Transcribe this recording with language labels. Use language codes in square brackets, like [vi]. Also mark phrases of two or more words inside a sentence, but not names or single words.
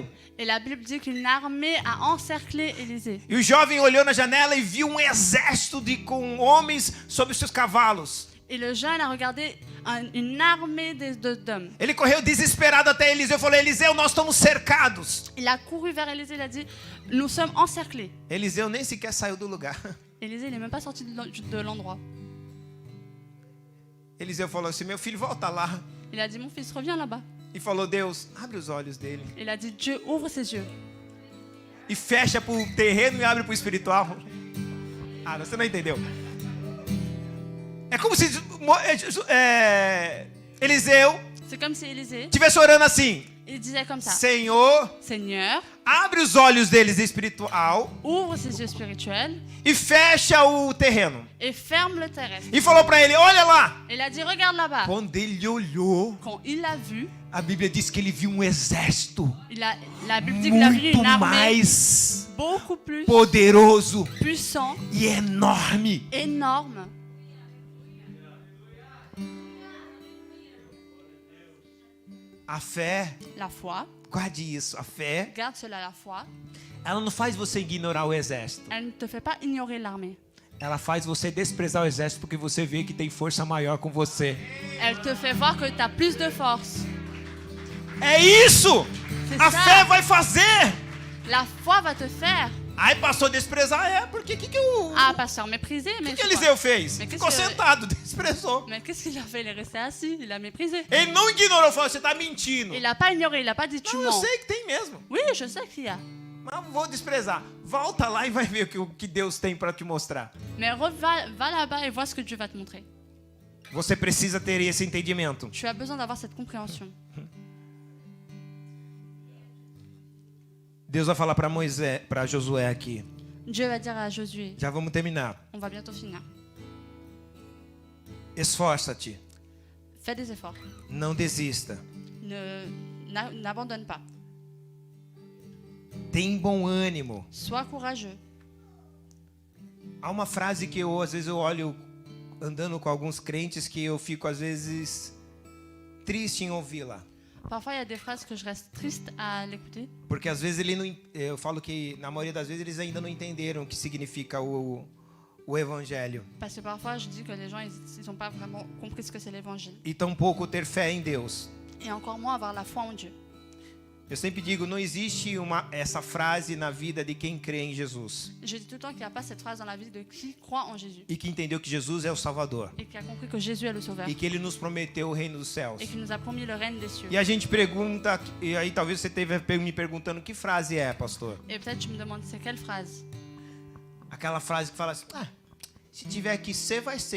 [fr] Et la Bible dit qu'une armée a encerclé Élisée. [pt] E o jovem olhou na janela e viu um exército com homens sobre os seus cavalos. [fr] Et le jeune a regardé une armée d'hommes. [pt] Ele correu desesperado até Eliseu e falou: Eliseu, nós estamos cercados. [fr] Il a couru vers Élisée, il a dit, nous sommes encerclés. [pt] Eliseu nem sequer saiu do lugar. [fr] Élisée, il n'est même pas sorti de l'endroit. [pt] Eliseu falou assim: meu filho, volta lá. [fr] Il a dit, mon fils, reviens là-bas. [pt] E falou: Deus, abre os olhos dele. [fr] Il a dit, Dieu, ouvre ses yeux. [pt] E fecha para o terreno e abre para o espiritual. Ah, você não entendeu. É como se Eliseu [fr] C'est comme si Élisée, [pt] estivesse orando assim: [fr] il disait comme ça, [pt] Senhor, [fr] Seigneur, [pt] abre os olhos deles espiritual [fr] ouvre ses yeux spirituels [pt] e fecha o terreno. [fr] et ferme le terrestre. [pt] E falou para ele: olha lá. [fr] Il a dit, regarde là-bas. [pt] Quando ele olhou, [fr] Quand il l'a vu, [pt] a Bíblia diz que ele viu um exército [fr] la Bible dit qu'il a vu [pt] muito [fr] une armée [pt] mais [fr] beaucoup plus [pt] poderoso [fr] puissant, [pt] e enorme. [fr] énorme. [pt] A fé, [fr] La foi, [pt] guarde isso, a fé, [fr] garde cela, la foi, [pt] ela não faz você ignorar o exército. [fr] elle ne te fait pas ignorer l'armée. [pt] Ela faz você desprezar o exército porque você vê que tem força maior com você. [fr] Elle te fait voir que tu as plus de force. [pt] É isso! [fr] C'est [pt] A [fr] ça. [pt] fé vai fazer! [fr] La foi va te faire. [pt] Aí passou a desprezar, porque que o [fr] Ah, pasteur, méprisé, mais [pt] que [fr] c'est [pt] Eliseu [fr] quoi? [pt] fez? Mas que Ficou se- sentado, desprezou. [fr] Mais qu'est-ce qu'il a fait? Il est resté assis, il a méprisé. [pt] Ele não ignorou, falou: você tá mentindo. [fr] Il n'a pas ignoré, il n'a pas dit tu [pt] Não, eu [fr] mens. [pt] sei que tem mesmo. [fr] Oui, je sais qu'il y a. [pt] Mas vou desprezar. Volta lá e vai ver o que Deus tem para te mostrar. [fr] Mais va là-bas et vois ce que Dieu va te montrer. [pt] Você precisa ter esse entendimento. [fr] Tu as besoin d'avoir cette compréhension. [pt] Deus vai falar para Moisés, para Josué aqui. [fr] Dieu va dire à Josué, [pt] Já vamos terminar. [fr] on va bientôt finir. [pt] Esforça-te. [fr] Fais des efforts. [pt] Não desista. [fr] N'abandonne pas. [pt] Tem bom ânimo. [fr] Sois courageux. [pt] Há uma frase que eu às vezes eu olho andando com alguns crentes que eu fico às vezes triste em ouvi-la. [fr] Parfois, il y a des phrases que je reste triste à l'écouter. [pt] Porque às vezes eu falo que na maioria das vezes eles ainda não entenderam o que significa o evangelho. [fr] Parce que parfois, je dis que les gens, ils n'ont pas vraiment compris ce que c'est l'évangile. [pt] E tampouco ter fé em Deus. [fr] Et encore moins avoir la foi en Dieu. [pt] Eu sempre digo, não existe essa frase na vida de quem crê em Jesus [fr] Je dis tout le temps qu'il n'y a pas cette phrase dans la vie de qui croit en Jésus. [pt] e que entendeu que Jesus é o Salvador [fr] Et qui a compris que Jésus est le Sauveur. [pt] e que Ele nos prometeu o reino dos céus. [fr] Et qui nous a promis le règne des cieux. [pt] E a gente pergunta, e aí talvez você esteja me perguntando que frase é, pastor? [fr] Et peut-être tu me demandes, c'est quelle phrase? [pt] Aquela frase que fala assim, se tiver que ser, vai ser.